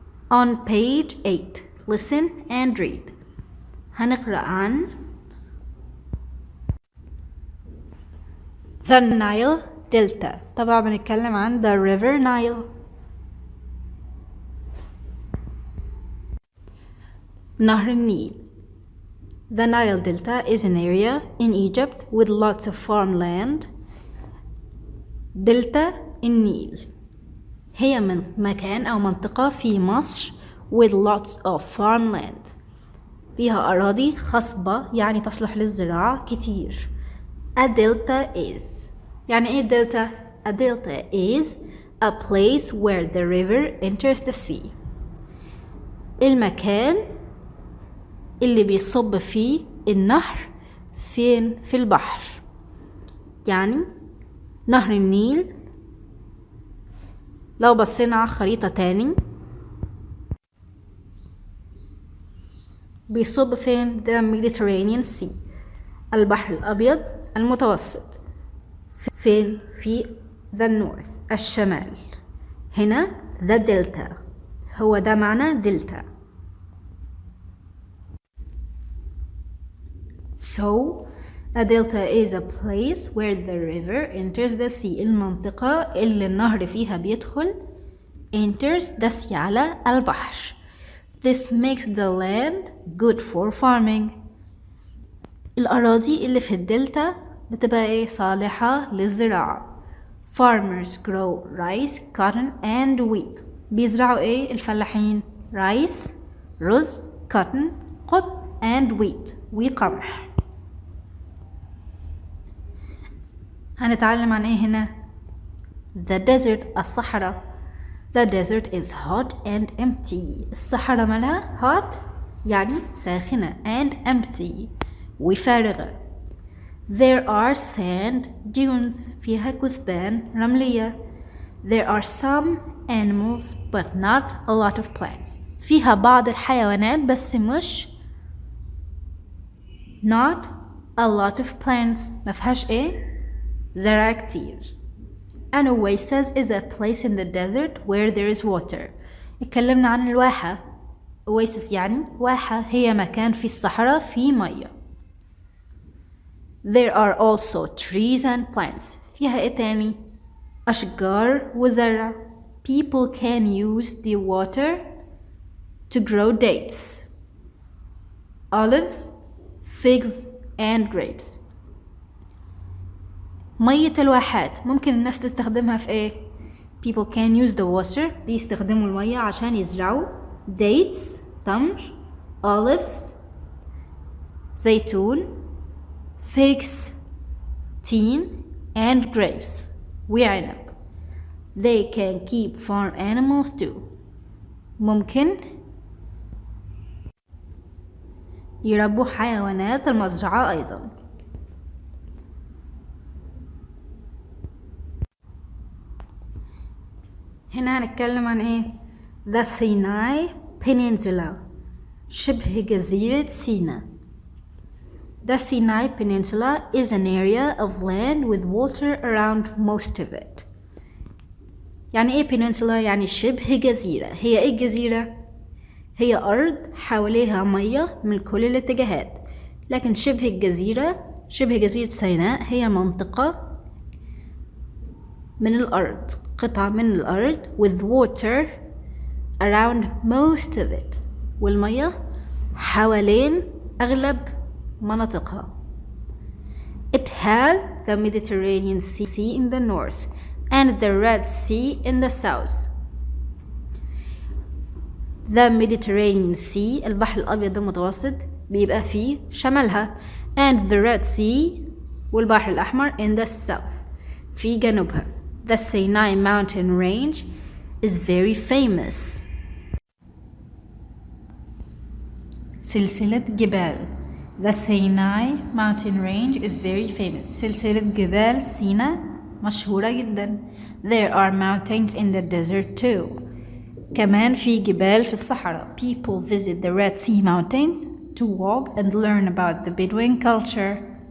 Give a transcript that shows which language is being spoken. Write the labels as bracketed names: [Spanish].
[English] On page 8, listen and read. [Arabic] هنقرأ عن [English] The Nile Delta. [Arabic] طبعا بنتكلم عن [English] the river Nile. [Arabic] نهر النيل. [English] The Nile Delta is an area in Egypt with lots of farmland. [Arabic] دلتا النيل هي من مكان أو منطقة في مصر [English] with lots of farmland. [Arabic] فيها أراضي خصبة يعني تصلح للزراعة كتير. [English] A delta is [Arabic] يعني إيه [English] delta؟ A delta is a place where the river enters the sea. [Arabic] المكان اللي بيصب فيه النهر فين؟ في البحر. يعني نهر النيل لو بصينا على خريطة تاني بيصب فين؟ [English] the Mediterranean Sea. [Arabic] البحر الأبيض المتوسط. فين؟ في [English] the north [Arabic] الشمال. هنا the delta هو ده معنى دلتا. [English] So a delta is a place where the river enters the sea. [Arabic] المنطقة اللي النهر فيها بيدخل [English] enters the sea [Arabic] على البحر. [English] This makes the land good for farming. [Arabic] الأراضي اللي في الدلتا بتبقى ايه؟ صالحة للزراعة. [English] Farmers grow rice, cotton and wheat. [Arabic] بيزرعوا ايه الفلاحين؟ rice رز، cotton قطن [English] and wheat [Arabic] وقمح. هنتعلم عن ايه هنا؟ The desert الصحراء. [English] The desert is hot and empty. [Arabic] الصحراء مالها hot يعني ساخنة [English] and empty [Arabic] وفارغة. [English] There are sand dunes [Arabic] فيها كثبان رملية. [English] There are some animals but not a lot of plants. [Arabic] فيها بعض الحيوانات بس مش [English] not a lot of plants. [Arabic] ما فيهاش ايه؟ زرع كتير. [English] An oasis is a place in the desert where there is water. [Arabic] اتكلمنا عن الواحة. oasis يعني واحة هي مكان في الصحراء فيه مية. [English] There are also trees and plants. [Arabic] فيها ايه تاني؟ أشجار وزرع. [English] People can use the water to grow dates, olives, figs and grapes. [Arabic] مية الواحات ممكن الناس تستخدمها في ايه؟ [English] People can use the water. [Arabic] بيستخدموا المية عشان يزرعوا dates تمر، olives زيتون، figs تين [English] and grapes [Arabic] وعنب. [English] They can keep farm animals too. [Arabic] ممكن يربوا حيوانات المزرعة أيضا. هنا هنتكلم عن ايه؟ The Sinai Peninsula شبه جزيرة سيناء. [English] The Sinai Peninsula is an area of land with water around most of it. [Arabic] يعني ايه peninsula؟ يعني شبه جزيرة. هي ايه الجزيرة؟ هي أرض حواليها مية من كل الاتجاهات. لكن شبه الجزيرة، شبه جزيرة سيناء هي منطقة من الأرض، قطعة من الأرض [English] with water around most of it. [Arabic] والمية حوالين أغلب مناطقها. [English] It has the Mediterranean Sea in the north. and the Red Sea in the south. [Arabic] The Mediterranean Sea البحر الأبيض المتوسط بيبقى فيه شمالها [English] and the Red Sea [Arabic] والبحر الأحمر [English] in the south [Arabic] في جنوبها. [English] The Sinai mountain range is very famous. [Arabic] سلسلة جبال. [English] The Sinai mountain range is very famous. [Arabic] سلسلة جبال سيناء مشهورة جدا. [English] There are mountains in the desert too. [Arabic] كمان في جبال في الصحراء. [English] People visit the Red Sea mountains to walk and learn about the Bedouin culture.